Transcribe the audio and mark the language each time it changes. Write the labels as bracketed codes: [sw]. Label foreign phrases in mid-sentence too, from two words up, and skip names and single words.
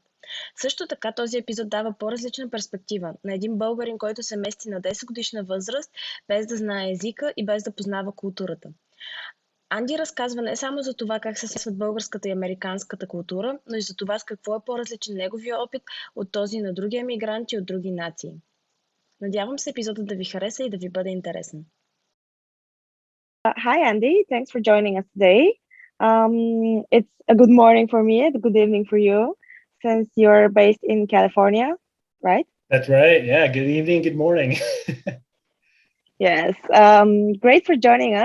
[bg] Също така този епизод дава по-различна перспектива на един българин, който се мести на 10 годишна възраст, без да знае езика и без да познава културата. Анди разказва не само за това как се смесват българската и американската култура, но и за това с какво е по-различен неговия опит от този на други емигранти от други нации. Надявам се епизодът да ви хареса и да ви бъде интересен. [en] Hi, Andy. Thanks for joining us today. It's a good morning for me, a good evening for you, since you're based in California, right? That's right. Yeah. Good evening. Good morning. Yes. Great for joining us.